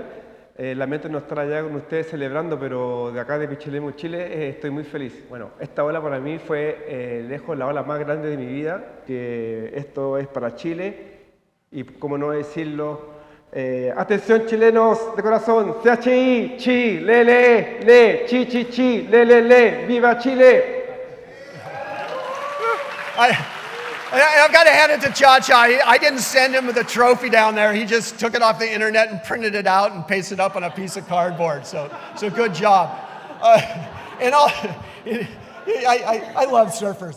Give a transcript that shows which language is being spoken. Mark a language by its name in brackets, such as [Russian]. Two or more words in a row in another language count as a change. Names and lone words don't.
[Spanish] Lamento no estar allá con ustedes celebrando, pero de acá de Pichilemu, Chile, estoy muy feliz. Bueno, esta ola para mí fue lejos la ola más grande de mi vida, que esto es para Chile. Y como no decirlo, atención chilenos de corazón, CHI, chi, le, chi, chi, chi, le, viva Chile. [English] I've got to hand it to Cha-Cha. I didn't send him the trophy down there. He just took it off the internet and printed it out and pasted it up on a piece of cardboard. So good job. I love surfers.